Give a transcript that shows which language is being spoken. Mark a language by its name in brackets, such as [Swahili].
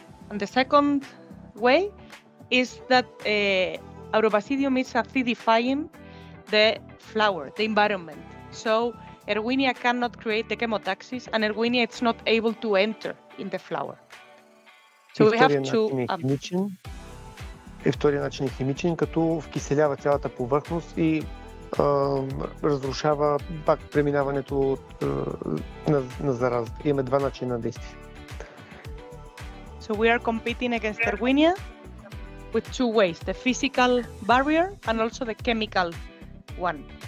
[English] And the second way is that Agrobasidium is acidifying the flower, the environment. So Erwinia cannot create the chemotaxis, and Erwinia is not able to enter in the flower. So we have to. [Bulgarian] Втория начин е химичен, като вкиселява цялата повърхност и разрушава пак преминаването на зараза. Имаме два начина на действие. [English] So we are competing against Erwinia with two ways, the physical barrier and also the chemical one.